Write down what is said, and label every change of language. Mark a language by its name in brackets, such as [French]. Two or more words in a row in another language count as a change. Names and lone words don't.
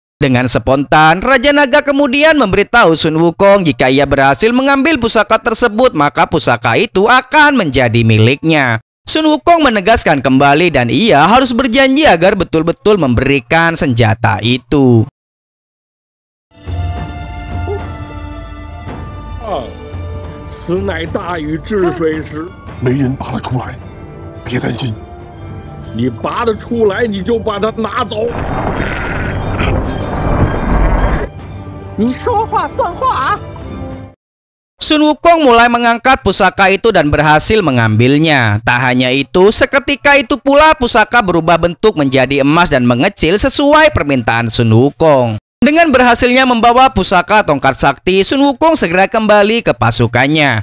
[Indonesian] Dengan spontan, Raja Naga kemudian memberitahu Sun Wukong jika ia berhasil mengambil pusaka tersebut, maka pusaka itu akan menjadi miliknya. Sun Wukong menegaskan kembali dan ia harus berjanji agar betul-betul memberikan senjata itu. [Chinese] 此乃大禹治水时，没人拔得出来，别担心。你拔得出来，你就把它拿走。你说话算话啊！ [Indonesian] Sun Wukong mulai mengangkat pusaka itu dan berhasil mengambilnya. Tak hanya itu, seketika itu pula pusaka berubah bentuk menjadi emas dan mengecil sesuai permintaan Sun Wukong. Dengan berhasilnya membawa pusaka tongkat sakti, Sun Wukong segera kembali ke pasukannya.